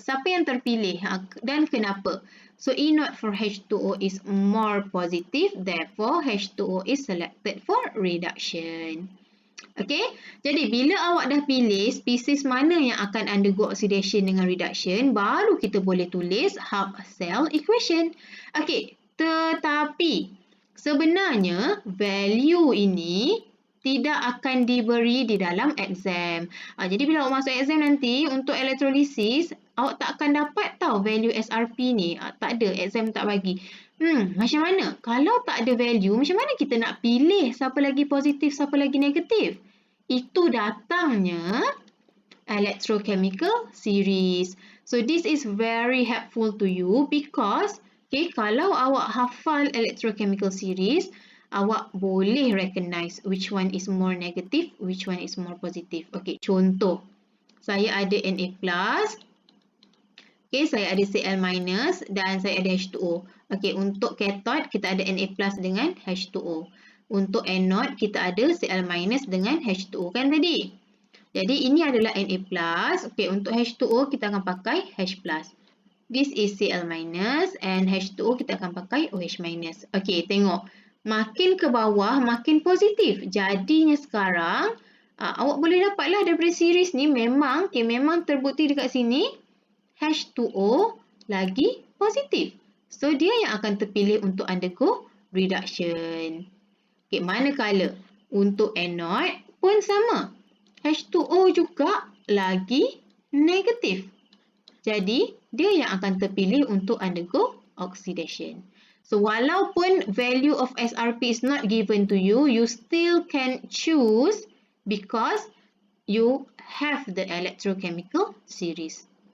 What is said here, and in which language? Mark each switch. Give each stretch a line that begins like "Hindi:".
Malay: Siapa yang terpilih dan kenapa?
English: So, E0 for H2O is more positive. Therefore, H2O is selected for reduction.
Malay: Okay, jadi bila awak dah pilih spesies mana yang akan undergo oxidation dengan reduction, baru kita boleh tulis half cell equation. Okay. Tetapi sebenarnya value ini tidak akan diberi di dalam exam. Jadi bila awak masuk exam nanti untuk elektrolisis, awak tak akan dapat tahu value SRP ni. Tak ada, exam tak bagi. Macam mana? Kalau tak ada value, macam mana kita nak pilih siapa lagi positif, siapa lagi negatif? Itu datangnya electrochemical series.
English: So this is very helpful to you because okay,
Malay: kalau awak hafal
English: electrochemical series,
Malay: awak boleh
English: recognize which one is more negative, which one is more positive.
Malay: Okay, contoh. Saya ada Na plus. Okay, saya ada Cl minus dan saya ada H2O. Okay, untuk cathode kita ada Na plus dengan H2O. Untuk anode kita ada Cl minus dengan H2O kan tadi. Jadi ini adalah Na+. Okey, untuk H2O kita akan pakai H+.
English: This is
Malay: Cl- and H2O kita akan pakai OH-. Okey, tengok. Makin ke bawah, makin positif. Jadinya sekarang, awak boleh dapatlah daripada series ni memang terbukti dekat sini H2O lagi positif. So, dia yang akan terpilih untuk undergo reduction. Okay, manakala untuk anode pun sama. H2O juga lagi negatif. Jadi, dia yang akan terpilih untuk undergo oxidation.
English: So,
Malay: walaupun
English: value of SRP is not given to you, you still can choose because you have the electrochemical series.